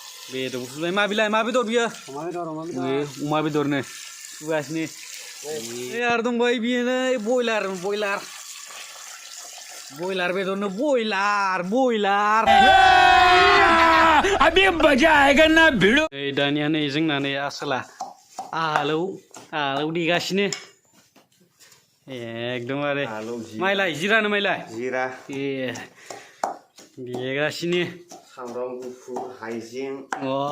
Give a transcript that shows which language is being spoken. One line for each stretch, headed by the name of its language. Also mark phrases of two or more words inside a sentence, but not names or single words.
Bodo: बेदरखौ सुबाय। मा बिलाय, मा बेदर बियो? अमा बेदर, अमा बेदर। नै अमा बेदरनो सुगासिनो। नै आरो दंबाय बियो नै बयलार, बयलार। बयलार बेदरनो बयलार, बयलार।
Hindi: अभी मजा आएगा ना भिड़ो।
Bodo: नै दानिया नै जोंना नै आसोला आलौ, आलौ देगासिनो। एकदमबारे। आलौ जिरा। माइलाय, जिरानो माइलाय? जिरा। ए, देगासिनो। सामब्राम गुफुर, हाइजें। अ।